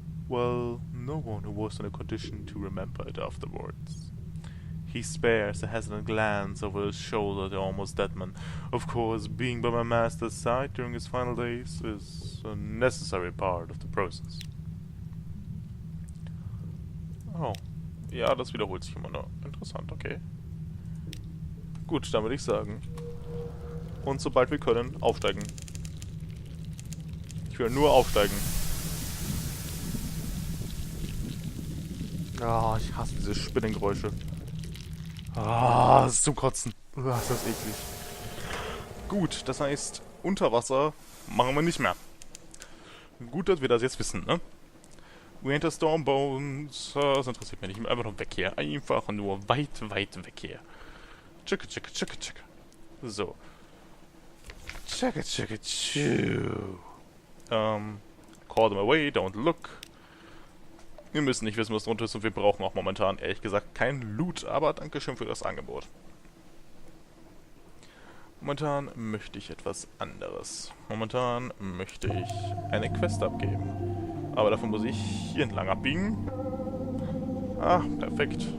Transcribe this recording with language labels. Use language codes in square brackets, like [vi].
[en] Well, no one who was in a condition to remember it afterwards. He spares a hesitant glance over his shoulder at the almost dead man. Of course, being by my master's side during his final days is a necessary part of the process. Oh. [de] Ja, das wiederholt sich immer noch. Interessant, okay. Gut, dann würde ich sagen. Und sobald wir können, aufsteigen. Ich will nur aufsteigen. Ah, ich hasse diese Spinnengeräusche. Ah, das ist zum Kotzen. Ah, ist das eklig. Gut, das heißt, unter Wasser machen wir nicht mehr. Gut, dass wir das jetzt wissen, ne? [en] We enter storm bones. [de] Das interessiert mich nicht. Einfach nur weg hier. Einfach nur weit, weit weg hier. Tschicke, tschicke, tschicke, tschicke. So. Tschicke, tschicke, tschicke. [en] Call them away, don't look. [de] Wir müssen nicht wissen, was drunter ist und wir brauchen auch momentan, ehrlich gesagt, kein Loot, aber Dankeschön für das Angebot. Momentan möchte ich etwas anderes. Momentan möchte ich eine Quest abgeben. Aber dafür muss ich hier entlang abbiegen. Ah, perfekt.